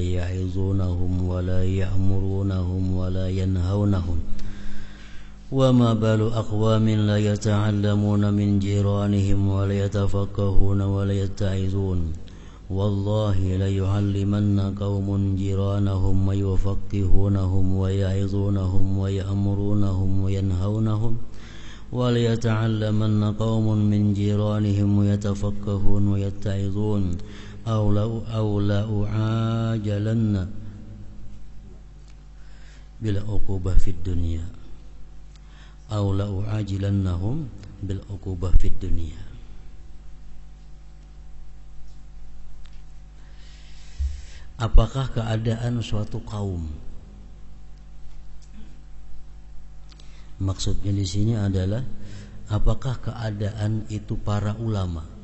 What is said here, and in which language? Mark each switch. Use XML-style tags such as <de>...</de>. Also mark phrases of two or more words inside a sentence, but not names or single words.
<ar>يعظونهم ولا يأمرونهم ولا ينهونهم وما بال أقوام لا يتعلمون من جيرانهم ولا يتفقهون ولا يتعظون والله ليعلمن قوم جيرانهم ويفقهونهم ويعظونهم ويأمرونهم وينهونهم وَلْيَتَعَلَّمَنَّ قَوْمٌ مِّنْ جِيرَانِهِمْ وَيَتَفَقَّهُونَ وَيَتَّعِظُونَ أَوْ لَأُعَاجِلَنَّ بِالْعُقُوبَةِ فِي الدُّنْيَا أَوْ لَأُعَاجِلَنَّهُمْ بِالْعُقُوبَةِ فِي الدُّنْيَا.</ar> <id>Apakah keadaan suatu kaum? Maksudnya di sini adalah apakah keadaan itu para ulama?</id>